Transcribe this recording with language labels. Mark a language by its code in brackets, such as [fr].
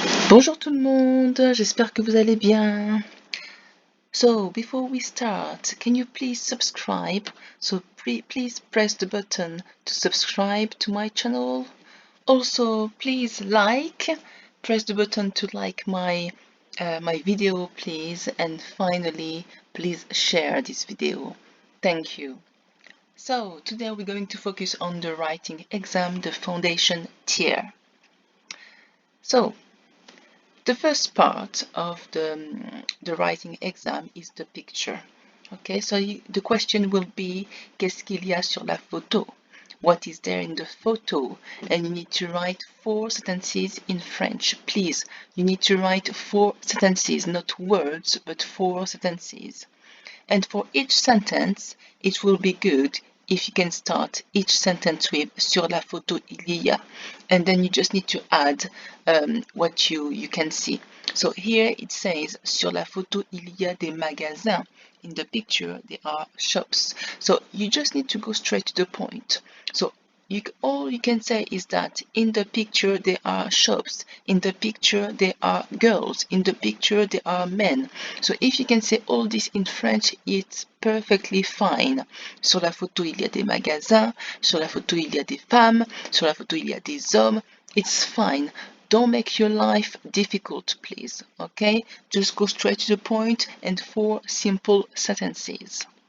[fr] Bonjour tout le monde, j'espère que vous allez bien. [en] So, before we start, can you please subscribe? So, please press the button to subscribe to my channel. Also, please press the button to like my video, please. And finally, please share this video. Thank you. So, today we're going to focus on the writing exam, the foundation tier. So, the first part of the writing exam is the picture. Okay, so the question will be [fr] qu'est-ce qu'il y a sur la photo? [en] What is there in the photo? And you need to write 4 sentences in French. Please, you need to write 4 sentences, not words, but 4 sentences. And for each sentence, it will be good if you can start each sentence with [fr] sur la photo il y a, [en] and then you just need to add what you can see. So here it says [fr] sur la photo il y a des magasins. [en] In the picture there are shops. So you just need to go straight to the point. So all you can say is that in the picture there are shops, in the picture there are girls, in the picture there are men. So if you can say all this in French, it's perfectly fine. [fr] Sur la photo il y a des magasins, sur la photo il y a des femmes, sur la photo il y a des hommes. [en] It's fine. Don't make your life difficult, please. Okay? Just go straight to the point and 4 simple sentences.